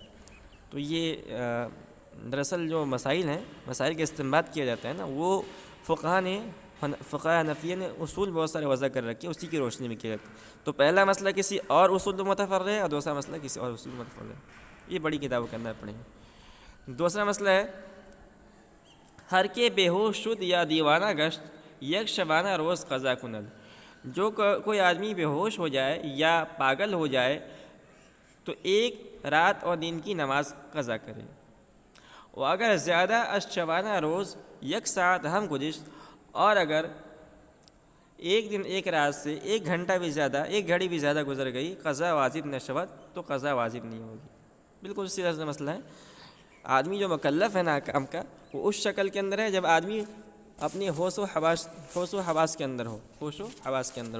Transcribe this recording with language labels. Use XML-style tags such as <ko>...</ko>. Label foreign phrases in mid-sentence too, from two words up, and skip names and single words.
<ur>تو یہ دراصل جو مسائل ہیں، مسائل کا استنباط کیا جاتا ہے نا، وہ فقہاء حنفیہ نے اصول بہت سارے وضع کر رکھے، اسی کی روشنی میں کیا جاتا ہے۔ تو پہلا مسئلہ کسی اور اصول میں متفرع ہے اور دوسرا مسئلہ کسی اور اصول میں متفرع ہے، یہ بڑی کتابوں کے اندر پڑھیں گے۔ دوسرا مسئلہ ہے</ur> <fa>ہر کے بے ہوش شد یا دیوانہ گشت یک شبانہ روز قضا کند،</fa> <ur>جو کوئی آدمی بے ہوش ہو جائے یا پاگل ہو جائے تو ایک رات اور دن کی نماز قضا کرے۔ وہ اگر</ur> <fa>زیادہ از شبانہ روز یک ساعت ہم گزشت،</fa> <ur>اور اگر ایک دن ایک رات سے 1 گھنٹہ بھی زیادہ، 1 گھڑی بھی زیادہ گزر گئی،</ur> <fa>قضا واجب نہ شود،</fa> <ur>تو قضا واجب نہیں ہوگی۔ بالکل سیدھا سا مسئلہ ہے۔ آدمی جو مکلف ہے نا کام کا، وہ اس شکل کے اندر ہے جب آدمی اپنی ہوش و حواس کے اندر ہو۔</ur>